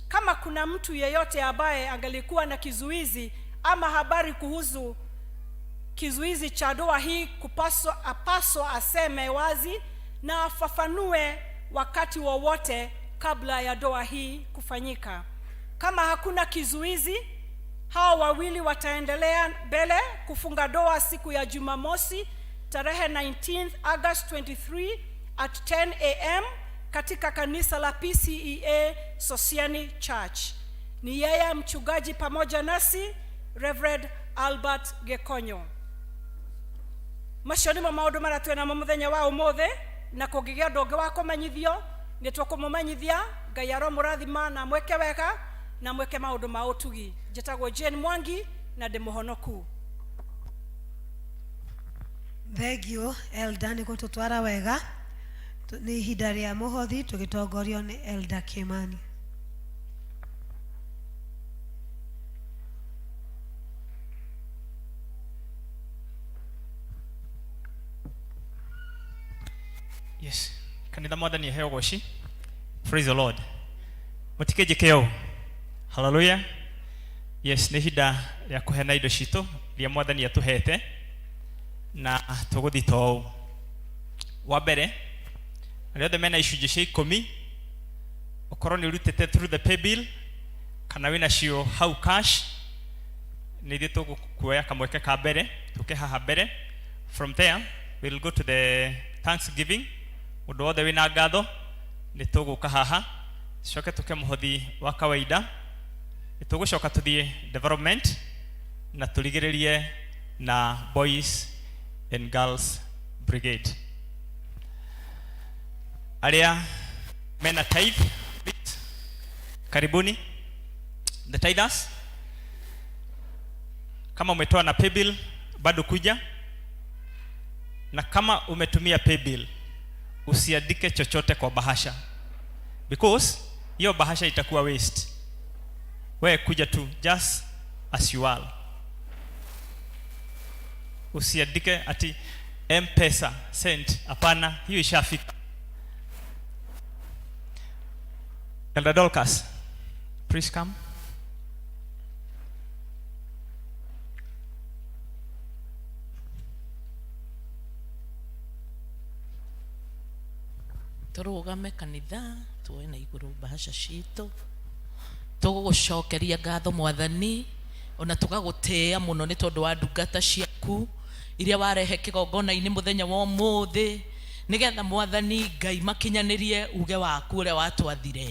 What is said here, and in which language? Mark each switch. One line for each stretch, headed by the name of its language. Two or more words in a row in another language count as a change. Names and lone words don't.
Swahili: Kama kuna mtu yeyote ambaye angelikuwa na kizuizi ama habari kuhusu kizuizi cha ndoa hii, apaswa aseme wazi na afafanue wakati wowote kabla ya ndoa hii kufanyika. Kama hakuna kizuizi, hao wawili wataendelea mbele kufunga ndoa siku ya Jumamosi tarehe 19th August 23 at 10 a.m. katika kanisa la P.C.E.A. Sosiani Church. Ni yeye mchungaji pamoja nasi Reverend Albert Gekonyo.
Kikuyu: Macio nĩmo maũndũ marĩa twĩna mũthenya wa ũmũthĩ, na kũngĩgĩa ũndũ ũngĩ wa kũmenyithio nĩ tũkũmũmenyithia. Ngai aromũrathima na mweke wega na mweke maũndũ ma ũtugi. Njĩtagwo Jane Mwangi na ndĩ mũhonoku.
English: Thank you
Kikuyu: Elder nĩ gũtũtwara wega. Nĩ ihinda rĩa mũhothi tũgĩtongorio nĩ Elder Kimani. Yes, kanitha mwathani aheo goci.
English: Praise the Lord. Mutikeje keo. Hallelujah.
Kikuyu: Yes, nĩ hinda ya kũhena indo citũ iria mwathani atuhete na tũgũthita ũũ. Wa mbere, arĩa othe mena icunjĩ cia 10 ũkorwo nĩ ũrutĩte
English: through the pay bill
Kikuyu: kana wĩna cio hau cash, nĩ ithuĩ tũgũkuoya kamweke ka mbere tũke haha mbere.
English: From there we'll go to the Thanksgiving.
Kikuyu: Mũndũ wothe wĩna ngatho nĩ tũgũka haha coke tũke mũhothi wa kawaida. Nĩ tũgũcoka tũthiĩ development na tũrigĩrĩrie na Boys and Girls Brigade. Arĩa mena tithe,
Swahili: karibuni.
English: The tithers,
Swahili: kama umetoa na
English: pay bill
Swahili: bado kuja, na kama umetumia
English: pay bill
Swahili: usiandike chochote kwa bahasha, because hiyo bahasha itakuwa waste. Wewe kuja tu
English: just as you are.
Swahili: Usiandike ati M-Pesa sent, hapana, hiyo ishafika.
English: Elder Dorcas, please come.
Kikuyu: Tũrũgame kanitha tuoe na igũrũ bahasha citũ. Tũgũgũcokeria ngatho mwathani, ona tũgagũtĩĩa mũno nĩ tondũ wa ndungata ciaku iria warehe kĩgongona-inĩ mũthenya wa ũmũthĩ, nĩgetha mwathani Ngai makinyanĩrie uge waku ũrĩa watwathire.